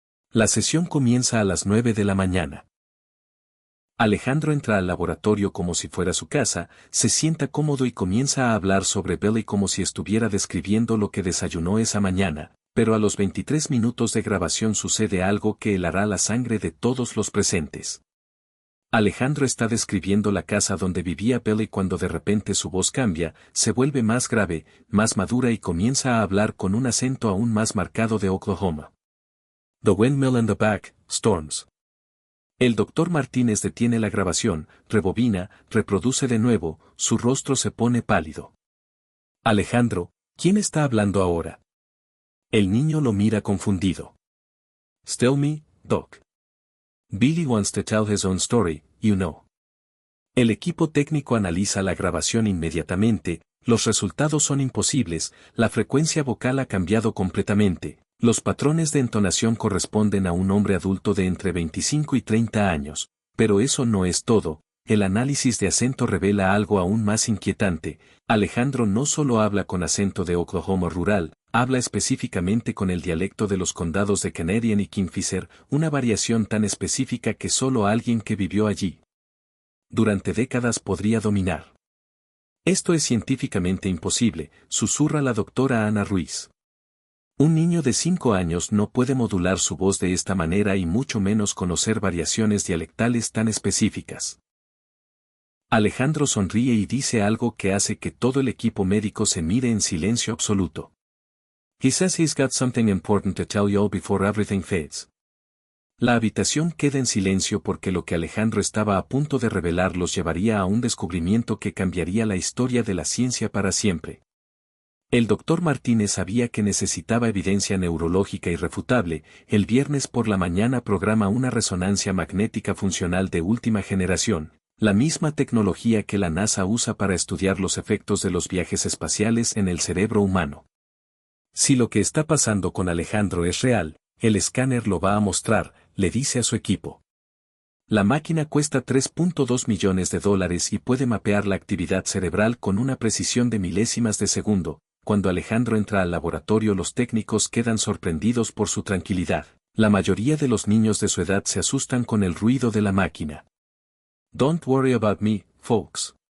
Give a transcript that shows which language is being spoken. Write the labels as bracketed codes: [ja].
[es] La sesión comienza a las 9 de la mañana. Alejandro entra al laboratorio como si fuera su casa, se sienta cómodo y comienza a hablar sobre Billy como si estuviera describiendo lo que desayunó esa mañana, pero a los 23 minutos de grabación sucede algo que helará la sangre de todos los presentes. Alejandro está describiendo la casa donde vivía Billy cuando de repente su voz cambia, se vuelve más grave, más madura y comienza a hablar con un acento aún más marcado de Oklahoma. [en] The windmill in the back, storms. [es] El doctor Martínez detiene la grabación, rebobina, reproduce de nuevo, su rostro se pone pálido. Alejandro, ¿quién está hablando ahora? El niño lo mira confundido. [en] Still me, Doc. Billy wants to tell his own story, you know. [es] El equipo técnico analiza la grabación inmediatamente, los resultados son imposibles, la frecuencia vocal ha cambiado completamente, los patrones de entonación corresponden a un hombre adulto de entre 25 y 30 años, pero eso no es todo, el análisis de acento revela algo aún más inquietante. Alejandro no solo habla con acento de Oklahoma rural, habla específicamente con el dialecto de los condados de Canadian y Kingfisher, una variación tan específica que solo alguien que vivió allí durante décadas podría dominar. Esto es científicamente imposible, susurra la doctora Ana Ruiz. Un niño de 5 años no puede modular su voz de esta manera y mucho menos conocer variaciones dialectales tan específicas. Alejandro sonríe y dice algo que hace que todo el equipo médico se mire en silencio absoluto. [en] He says he's got something important to tell y'all before everything fades. [es] La habitación queda en silencio porque lo que Alejandro estaba a punto de revelar los llevaría a un descubrimiento que cambiaría la historia de la ciencia para siempre. El doctor Martínez sabía que necesitaba evidencia neurológica irrefutable. El viernes por la mañana programa una resonancia magnética funcional de última generación, la misma tecnología que la NASA usa para estudiar los efectos de los viajes espaciales en el cerebro humano. Si lo que está pasando con Alejandro es real, el escáner lo va a mostrar, le dice a su equipo. La máquina cuesta $3.2 millones y puede mapear la actividad cerebral con una precisión de milésimas de segundo. Cuando Alejandro entra al laboratorio, los técnicos quedan sorprendidos por su tranquilidad. La mayoría de los niños de su edad se asustan con el ruido de la máquina. [en] Don't worry about me, folks.